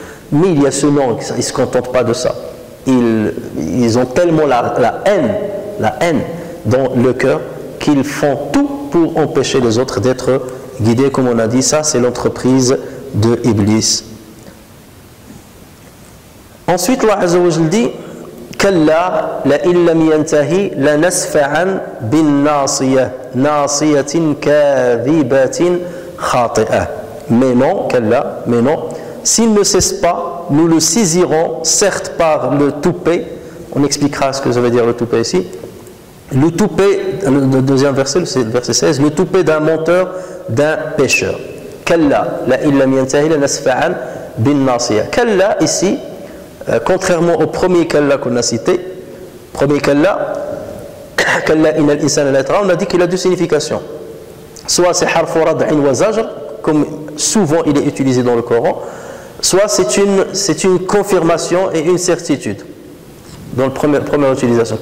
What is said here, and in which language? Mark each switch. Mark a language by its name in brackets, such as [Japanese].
[French] Mais il y a ce nom, ils ne se contentent pas de ça. Ils ont tellement la haine dans le cœur qu'ils font tout pour empêcher les autres d'être guidés, comme on a dit. Ça, c'est l'entreprise de Iblis. Ensuite, Allah Azza wa Jalla dit [Arabic] كلا لئن لم ينتهي لنسفعا بالناصية ناصية كاذبة خاطئة. [French] Mais non, كلا, mais non, s'il ne cesse pas, nous le saisirons certes par le toupet. On expliquera ce que ça veut dire le toupet ici. Le toupet, le deuxième verset, c'est le verset 16, le toupet d'un menteur, d'un pécheur. [Arabic] كلا لئن لم ينتهي لنسفعا بالناصية. [French] كلا ici, contrairement au premier kalla qu'on a cité, premier kalla, [Arabic] kalla inal insana la yatgha, [French] on a dit qu'il a deux significations. Soit c'est [Arabic] harfu rad'in wa zajr, [French] comme souvent il est utilisé dans le Coran, soit c'est une confirmation et une certitude dans la première utilisation.